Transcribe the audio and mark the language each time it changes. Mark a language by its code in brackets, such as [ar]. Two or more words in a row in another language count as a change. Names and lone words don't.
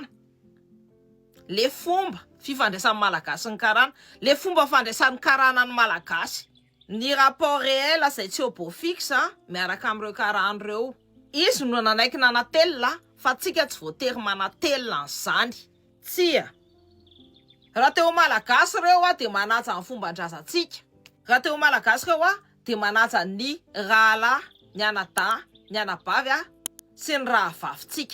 [mg] Le fomba fifandraisan'ny malagasy sy ny karana, le fomba fandraisan'ny karana ny malagasy. Ny [fr] rapport réel [mg] izay tsy [fr] au beau fixe [mg] miaraka amin'ireo karana ireo. Izy no nanaiky nanatelina fa tsika tsy voatery manatelina an'izany. Tsia. Raha teo malagasy ireo dia manaja ny fomban-drazantsika. Raha teo malagasy ireo dia manaja ny rahalahy, ny anadahy, ny anabavy sy ny rahavavintsika.